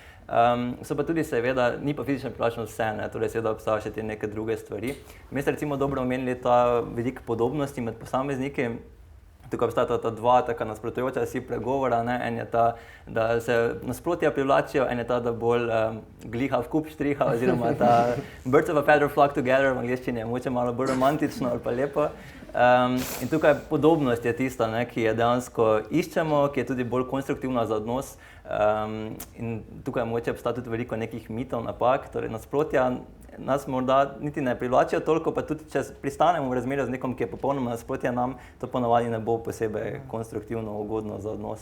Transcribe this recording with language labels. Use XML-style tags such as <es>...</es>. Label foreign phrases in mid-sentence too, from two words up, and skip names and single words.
<sl>So pa tudi seveda, ni pa fizična privlačnost vse, torej seveda obstajajo še te neke druge stvari. Mi ste recimo dobro omenili ta vidik podobnosti med posamezniki. Tukaj obstajata ta dva taka nasprotujoča si pregovora, en je ta, da se nasprotja privlačijo, en je ta, da bolj gliha v kup štriha, oziroma ta</sl> <en>birds of a feather flock together,</en> <sl>v angleščini je mogoče malo bolj romantično ali pa lepo. In tukaj podobnost je tista, ki je dejansko iščemo, ki je tudi bolj konstruktivna za odnos. In tukaj mogoče obstaja tudi veliko nekih mitov, napak, torej nasprotja nas morda niti ne privlačijo toliko, pa tudi če pristanemo v razmerju z nekom, ki je popolnoma nasprotje nam, to ponavadi ne bo posebej konstruktivno, ugodno za odnos.</sl>